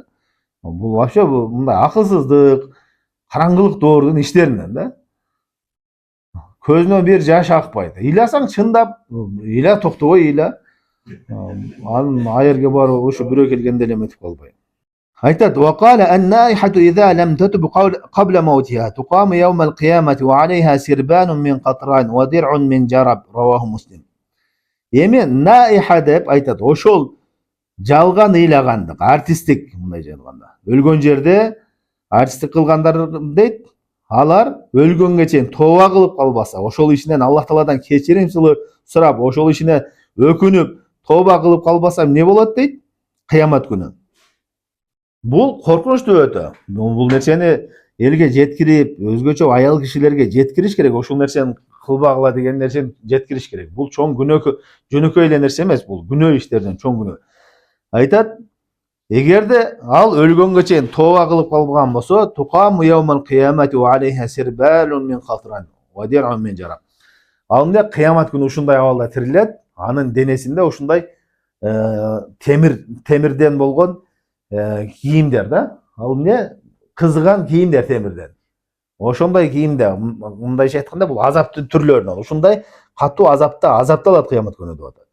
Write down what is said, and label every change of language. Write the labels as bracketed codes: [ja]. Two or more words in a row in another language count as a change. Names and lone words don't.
[ky] Бул вообще мындай акылсыздык, караңгылык доордун иштеринен да. Көзүнөн бир жаш акпайт. Ыйласаң чындап, ыйла, токтобой ыйла. Анын айырге барып ушу бирөө келгенде эле эметип калбай. Айтат: [ar] "وقال النائحة إذا لم تتب قبل موتها تقام يوم القيامة وعليها سربال من قطران ودرع من جرب." [ky] Раваху Муслим. Эми наиха деп айтат. Ошол жалган ыйлагандык, артисттик мындай жайлганда. Өлгөн жерде артисттик кылгандар дейт, алар өлгөнгө чейин тооба кылып калбаса, ошол ишинен Аллах Тааладан кечирим сурап, ошол ишине өкүнүп, тооба кылып калбаса эмне болот дейт? Кыямат күнү. Бул коркунучтуу өтө. Бул нерсени элге жеткирип, өзгөчө аял кишилерге жеткириш керек. Ошол нерсени кылбагыла деген нерсени жеткириш керек. Бул чоң жөнөкөй эле нерсе эмес, бул күнөө иштерден чоң күнөө. Айтат, эгерде ал өлгөнгө чейин тооба кылып калбаган болсо, [ar] تقام يوم القيامة وعليها سربال من قطران ودرع من جرب. [ky] Ал эмне кыямат күнү ушундай абалда тирилет, анын денесинде ушундай темирден болгон кийимдер да. Ал эмне кызыган кийимдер темирден. Ошондой кийимде, мындайча айтканда бул азаптын түрлөрүнөн, ушундай катуу азапта азапталат кыямат күнү деп атат.